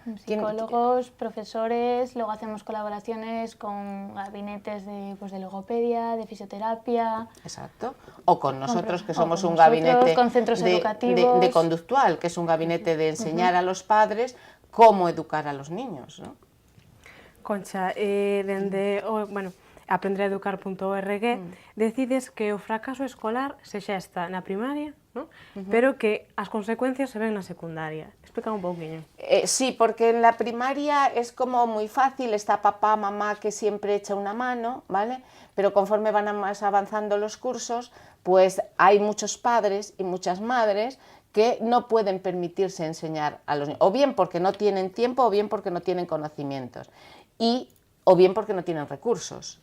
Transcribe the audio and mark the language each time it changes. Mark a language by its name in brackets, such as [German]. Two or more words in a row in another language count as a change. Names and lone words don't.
[Spanish] Psicólogos, profesores, luego hacemos colaboraciones con gabinetes de logopedia, de fisioterapia. Exacto, o con nosotros, que somos un gabinete con centros educativos. De conductual, que es un gabinete de enseñar a los padres cómo educar a los niños, ¿no? [Galician] Concha, dende aprendereducar.org decides que o fracaso escolar se xesta na primaria, ¿no? Pero que as consecuencias se ven na secundaria. Explica un pouquiño. [Spanish] Sí, porque en la primaria es como muy fácil, está papá, mamá que siempre echa una mano, ¿vale? Pero conforme van más avanzando los cursos, pues hay muchos padres y muchas madres que no pueden permitirse enseñar a los niños, o bien porque no tienen tiempo, o bien porque no tienen conocimientos, o bien porque no tienen recursos.